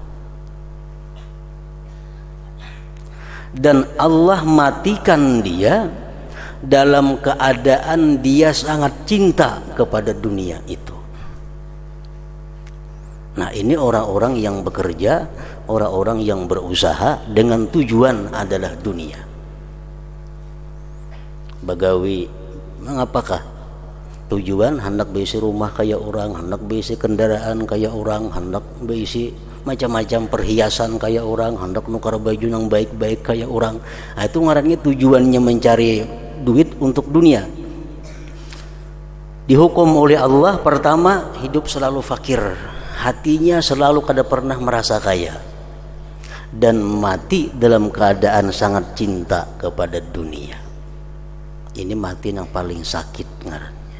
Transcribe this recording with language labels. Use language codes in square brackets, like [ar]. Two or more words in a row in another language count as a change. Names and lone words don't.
[id] Dan Allah matikan dia dalam keadaan dia sangat cinta kepada dunia itu. Nah, ini orang-orang yang bekerja, orang-orang yang berusaha dengan tujuan adalah dunia. [bjn] Bagawi, mengapakah tujuan? Hendak bisi rumah kayak orang, hendak bisi kendaraan kayak orang, hendak bisi macam-macam perhiasan kayak orang, hendak nukar baju yang baik-baik kayak orang. [id] Nah, itu ngarannya tujuannya mencari duit untuk dunia. Dihukum oleh Allah, pertama hidup selalu fakir, hatinya selalu kada pernah merasa kaya, dan mati dalam keadaan sangat cinta kepada dunia. Ini mati yang paling sakit ngarannya.